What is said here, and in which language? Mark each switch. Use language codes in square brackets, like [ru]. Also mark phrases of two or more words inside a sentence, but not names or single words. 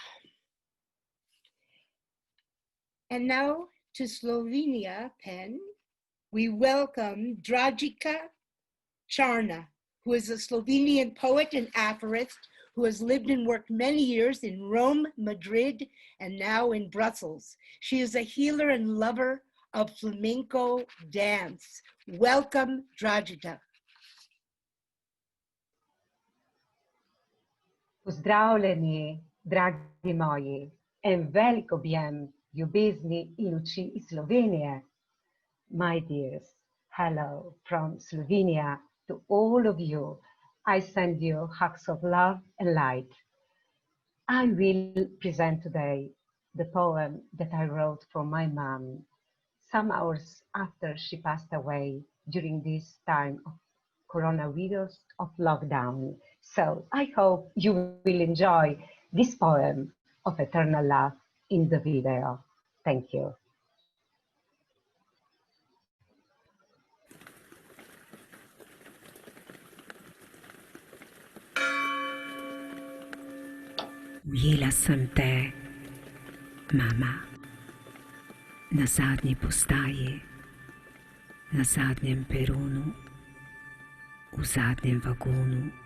[en] And now to Slovenia, PEN, we welcome Dragica Charna, who is a Slovenian poet and aphorist who has lived and worked many years in Rome, Madrid, and now in Brussels. She is a healer and lover of flamenco dance. Welcome, Dragica. [sl] Pozdravljeni, dragi moji, en velik objem ljubezni in luči iz Slovenije. [en] My dears, hello from Slovenia to all of you. I send you hugs of love and light. I will present today the poem that I wrote for my mom some hours after she passed away during this time of coronavirus of lockdown. So I hope you will enjoy this poem of eternal love in the video. Thank you. [sl] Ujela sem te, mama, na zadnji postaji, na zadnjem peronu, v zadnjem vagonu.